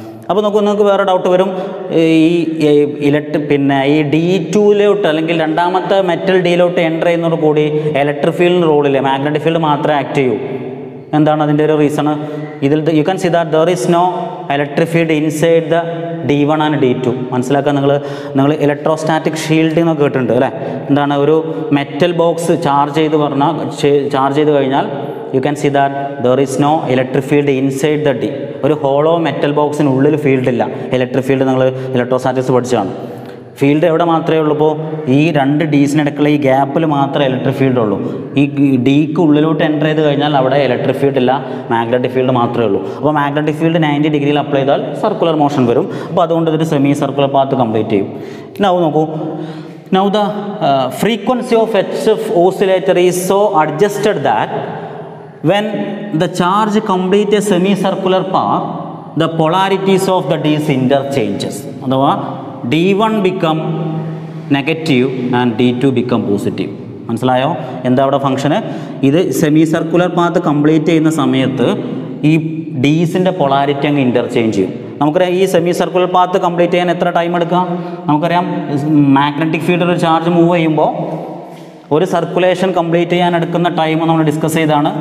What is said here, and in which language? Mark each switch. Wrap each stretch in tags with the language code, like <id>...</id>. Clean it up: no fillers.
<ml>അപ്പോൾ നോക്കൂ, നിങ്ങൾക്ക് വേറെ ഡൗട്ട് വരും. ഈ ഈ D2 അല്ലെങ്കിൽ രണ്ടാമത്തെ മെറ്റൽ ഡിയിലോട്ട് എൻ്റർ ചെയ്യുന്നതോട് കൂടി ഇലക്ട്രിക് ഫീൽഡിന് റോളില്ല, മാഗ്നറ്റിക് ഫീൽഡ് മാത്രമേ ആക്ട് ചെയ്യൂ. എന്താണ് അതിൻ്റെ ഒരു റീസൺ?</ml> <en>ഇതിൽ you can see that there is no electric field inside the D1 and D2.</en> <ml>മനസ്സിലാക്കാൻ നിങ്ങൾ ഇലക്ട്രോസ്റ്റാറ്റിക് ഷീൽഡ് എന്നൊക്കെ കേട്ടിട്ടുണ്ട് അല്ലേ? എന്താണ്, ഒരു മെറ്റൽ ബോക്സ് ചാർജ് ചെയ്ത് കഴിഞ്ഞാൽ</ml> <en>you can see that there is no electric field inside the D.</en> <ml>ഒരു ഹോളോ മെറ്റൽ ബോക്സിനുള്ളിൽ ഫീൽഡ് ഇല്ല. ഇലക്ട്രിക് ഫീൽഡ് നിങ്ങൾ ഇലക്ട്രോസ്റ്റാറ്റിക്സ് പഠിച്ചതാണ്. ഫീൽഡ് എവിടെ മാത്രമേ ഉള്ളൂ? ഇപ്പോൾ ഈ രണ്ട് ഡീസിനിടയ്ക്കുള്ള ഈ ഗ്യാപ്പിൽ മാത്രമേ ഇലക്ട്രിക് ഫീൽഡ് ഉള്ളൂ. ഈ ഡിക്ക് ഉള്ളിലോട്ട് എൻ്റർ ചെയ്ത് കഴിഞ്ഞാൽ അവിടെ ഇലക്ട്രിക് ഫീൽഡ് ഇല്ല, മാഗ്നറ്റിക് ഫീൽഡ് മാത്രമേ ഉള്ളൂ. അപ്പോൾ മാഗ്നറ്റിക് ഫീൽഡ് 90 ഡിഗ്രിയിൽ അപ്ലൈ ചെയ്താൽ സർക്കുലർ മോഷൻ വരും. അപ്പോൾ അതുകൊണ്ട് ഇതൊരു സെമി സർക്കുലർ പാത്ത് കംപ്ലീറ്റ് ചെയ്യും.</ml> <en>നോക്കൂ, now the frequency of HF oscillator is so adjusted that when the charge complete a semicircular path, the polarities of the D's interchanges. അഥവാ D1 become negative and D2 become positive.</en> <ml>മനസ്സിലായോ എന്താ അവിടെ ഫംഗ്ഷന്? ഇത് semi circular path complete ചെയ്യുന്ന സമയത്ത് ഈ ഡീസിൻ്റെ polarity അങ്ങ് ഇൻ്റർചേഞ്ച് ചെയ്യും. നമുക്കറിയാം ഈ സെമി സർക്കുലർ പാത്ത് കംപ്ലീറ്റ് ചെയ്യാൻ എത്ര ടൈം എടുക്കാം? നമുക്കറിയാം മാഗ്നറ്റിക് ഫീൽഡിൽ ഒരു ചാർജ് മൂവ് ചെയ്യുമ്പോൾ ഒരു സർക്കുലേഷൻ കംപ്ലീറ്റ് ചെയ്യാൻ എടുക്കുന്ന ടൈം നമ്മൾ ഡിസ്കസ് ചെയ്താണ്.</ml>